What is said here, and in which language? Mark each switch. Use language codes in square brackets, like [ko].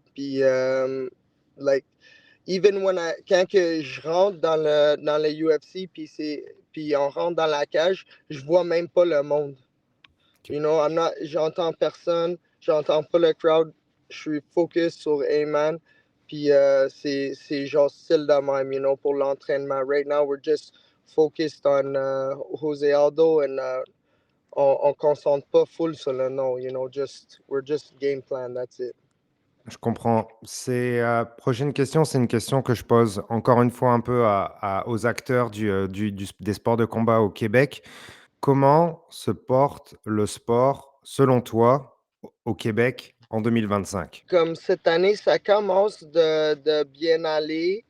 [fr] Puis, like, even quand que je rentre dans le UFC, puis on rentre dans la cage, je vois même pas le monde. You know, j'entends personne, j'entends pas le crowd, je suis focus sur Ayman, puis c'est genre style de même, you know, pour l'entraînement. [en] Right now, we're just focused on Jose Aldo, and [fr] on concentre pas full sur le nom, [en] you know, we're just game plan, that's it. [fr] Je comprends. Prochaine question, c'est une question que je pose encore une fois un peu aux acteurs des sports de combat au Québec. Comment se porte le sport, selon toi, au Québec en 2025? Comme cette année, ça commence de bien aller.